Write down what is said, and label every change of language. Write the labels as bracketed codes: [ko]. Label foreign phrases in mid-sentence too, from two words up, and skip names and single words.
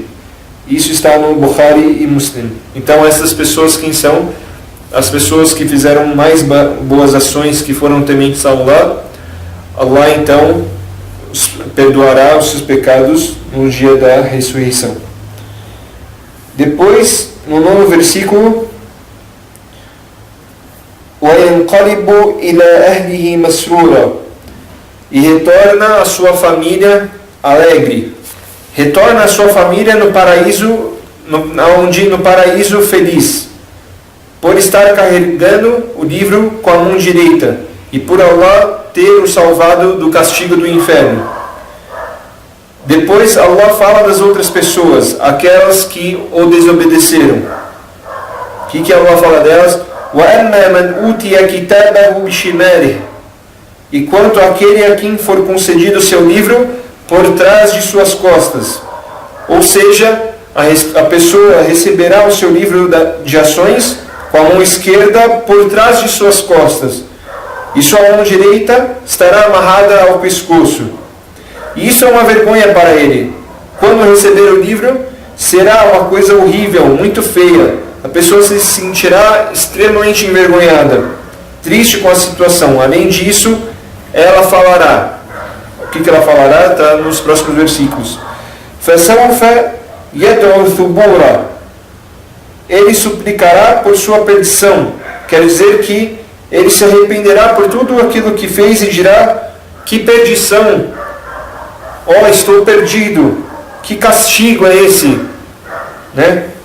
[pt] Isso está no Bukhari e Muslim. Então essas pessoas, quem são? As pessoas que fizeram mais boas ações, que foram tementes a Allah. Allah então perdoará os seus pecados no dia da ressurreição. Depois, no 9º versículo: [ar] وَيَنْقَلِبُ إِلَى أَهْلِهِ مَسْرُورًا. [pt] E retorna a sua família alegre. Retorna a sua família no paraíso, no paraíso feliz, por estar carregando o livro com a mão direita, e por Allah ter o salvado do castigo do inferno. Depois Allah fala das outras pessoas, aquelas que o desobedeceram. O que Allah fala delas? [ar] وَأَمَّا مَنْ أُوتِيَ كِتَابَهُ بِشِمَالِهِ. [pt] E quanto àquele a quem for concedido o seu livro por trás de suas costas. Ou seja, a pessoa receberá o seu livro de ações com a mão esquerda por trás de suas costas, e sua mão direita estará amarrada ao pescoço. E isso é uma vergonha para ele. Quando receber o livro, será uma coisa horrível, muito feia. A pessoa se sentirá extremamente envergonhada, triste com a situação. Além disso, ela falará. O que ela falará? Está nos próximos versículos. [ar] فَسَوْفَ يَدْعُ ثُبُورًا. [pt] Ele suplicará por sua perdição. Quer dizer que ele se arrependerá por tudo aquilo que fez e dirá: que perdição! Estou perdido! Que castigo é esse? Né?